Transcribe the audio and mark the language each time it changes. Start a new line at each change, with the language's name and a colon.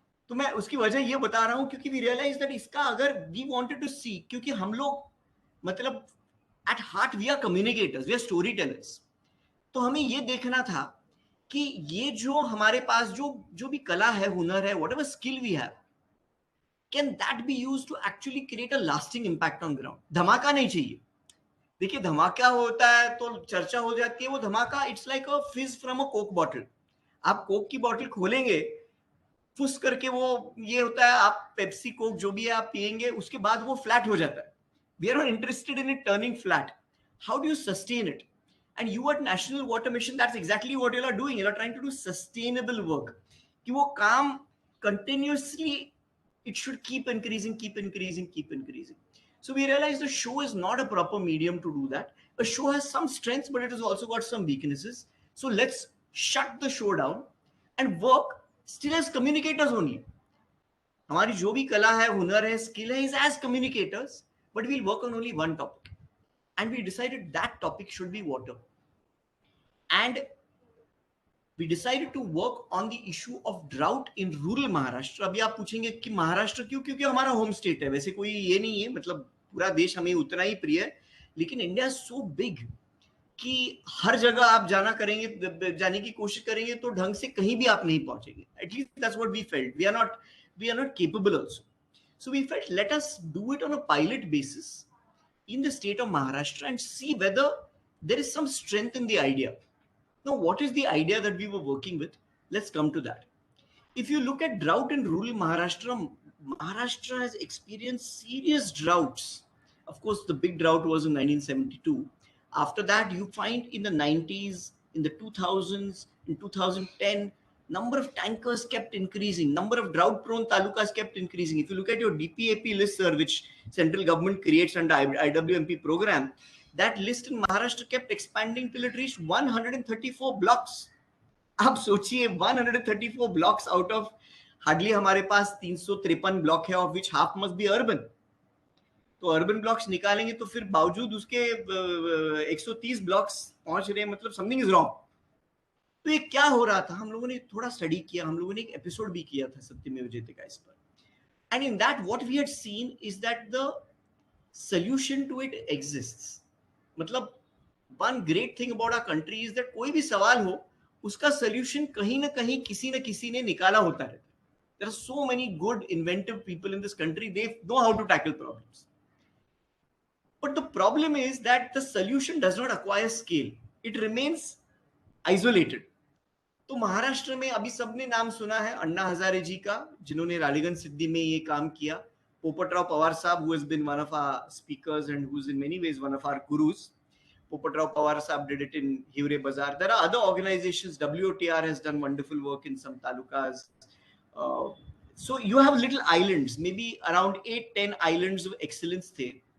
Hindi: तो मैं उसकी वजह ये बता रहा हूं क्योंकि
English: we realise that
Hindi: इसका अगर
English: we wanted to see,
Hindi: क्योंकि हम लोग मतलब
English: at heart we are communicators, we are story tellers,
Hindi: तो हमें ये देखना था कि ये जो हमारे पास जो भी कला है, हुनर है,
English: Whatever skill we have, can that be used to actually create a lasting impact on ground.
Hindi: धमाका नहीं चाहिए. देखिए धमाका होता है तो चर्चा हो जाती है, वो धमाका
English: It's like a fizz from a coke bottle.
Hindi: आप कोक की बॉटल खोलेंगे, फुस करके वो ये होता है, आप पेप्सी कोक जो भी है आप पिएंगे, उसके बाद वो फ्लैट हो जाता है.
English: We are not interested in it turning flat. How do you sustain it? And you at National Water Mission, that's exactly what you are doing. You are trying to do sustainable work.
Hindi: कि वो काम
English: continuously, it should keep increasing, keep increasing, keep increasing. So we realized the show is not a proper medium to do that. A show has some strengths, but it has also got some weaknesses. So let's shut the show down and work still as communicators only.
Hindi: हमारी जो भी कला है, हुनर है, skill है,
English: is as communicators, but we'll work on only one topic. And we decided that topic should be water. And we decided to work on the issue of drought in rural Maharashtra.
Hindi: अभी आप पूछेंगे कि महाराष्ट्र क्यों? क्योंकि हमारा home state है. वैसे कोई ये नहीं है, मतलब पूरा देश हमें उतना ही प्रिय है, लेकिन
English: India is so big
Hindi: कि हर जगह आप जाने की कोशिश करेंगे तो ढंग से कहीं भी आप नहीं पहुंचेंगे.
English: At least that's what we felt. We are not capable also. So we felt let us do it on a pilot basis in the state of Maharashtra and see whether there is some strength in the idea. Now, what is the idea that we were working with? Let's come to that. If you look at drought in rural Maharashtra, Maharashtra has experienced serious droughts. Of course, the big drought was in 1972. After that, you find in the 90s, in the 2000s, in 2010, number of tankers kept increasing, number of drought-prone talukas kept increasing. If you look at your DPAP list, sir, which central government creates under IWMP program, that list in Maharashtra kept expanding till it reached 134 blocks.
Hindi: आप सोचिए
English: 134 blocks out of hardly
Hindi: हमारे पास 353 block है,
English: of which half must be urban.
Hindi: तो urban blocks निकालेंगे तो फिर बावजूद उसके 130 ब्लॉक्स पहुंच रहे हैं, मतलब
English: Something is wrong.
Hindi: तो ये क्या हो रहा था? हम लोगों ने थोड़ा स्टडी किया, हम लोगों ने एक एपिसोड भी किया था सत्यमेव जयते का इस पर.
English: And in that what we had seen is that the solution to it exists.
Hindi: मतलब
English: one great thing about our country is that
Hindi: कोई भी सवाल हो, उसका सॉल्यूशन कहीं ना कहीं किसी न किसी ने निकाला होता है.
English: There are so many good inventive people in this country, they know how to tackle problems. But the problem is that the solution does not acquire scale. It remains isolated.
Hindi: तो महाराष्ट्र में अभी सबने नाम सुना है अन्ना हजारे जी का, जिन्होंने रालीगंज सिद्धि में ये काम किया.
English: पोपटराव पवार साहब, who has been one of our speakers and who's in many ways one of our gurus. Popatrao Pawar Saab did it in Hivre Bazaar. There are other organizations. WOTR has done wonderful work in some talukas. So you have little islands, maybe around 8-10 islands of excellence there.